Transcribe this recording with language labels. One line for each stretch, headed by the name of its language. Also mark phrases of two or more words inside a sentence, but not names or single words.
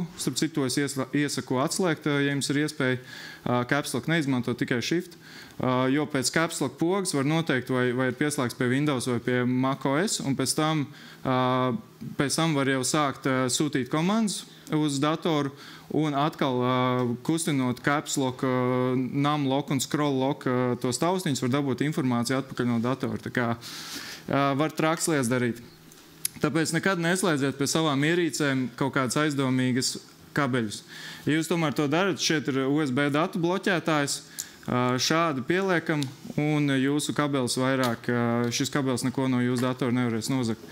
Latvian: Starp citu, es iesaku atslēgt, ja jums ir iespēja
English: caps lock
Latvian: neizmantot, tikai shift. Jo pēc
English: caps lock
Latvian: pogas var noteikt, vai ir pieslēgts pie Windows vai pie macOS, un pēc tam var jau sākt sūtīt komandas uz datoru, un atkal kustinot
English: caps lock, num lock
Latvian: un
English: scroll lock
Latvian: tos taustiņus, var dabūt informāciju atpakaļ no datora. Tā kā var traks lietas darīt. Tāpēc nekad neslēdziet pie savām ierīcēm kaut kādas aizdomīgas kabeļus. Ja jūs tomēr to darat, šeit ir USB datu bloķētājs, šādi pieliekam, un jūsu kabelis vairāk, šis kabelis neko no jūsu datora nevarēs nozagt.